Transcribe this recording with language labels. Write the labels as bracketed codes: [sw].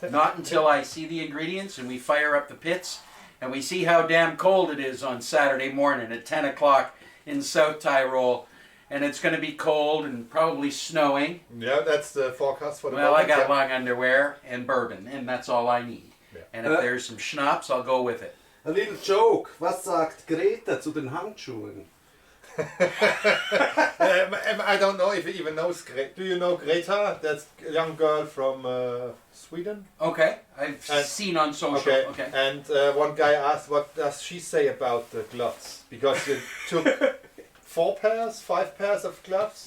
[en] Not until I see the ingredients and we fire up the pits and we see how damn cold it is on Saturday morning at 10 o'clock in South Tyrol. And it's going to be cold and probably snowing. Yeah, that's the forecast for the Well, moment. I got long underwear and bourbon, and that's all I need. Yeah. And if there's some schnapps, I'll go with it. A little joke. [de] Was sagt Greta zu den Handschuhen? [en] I don't know if he even knows Greta. Do you know Greta? That's a young girl from Sweden. Okay, I've seen on social. Okay. And one guy asked, what does she say about the gloves? Because it took 5 pairs of gloves.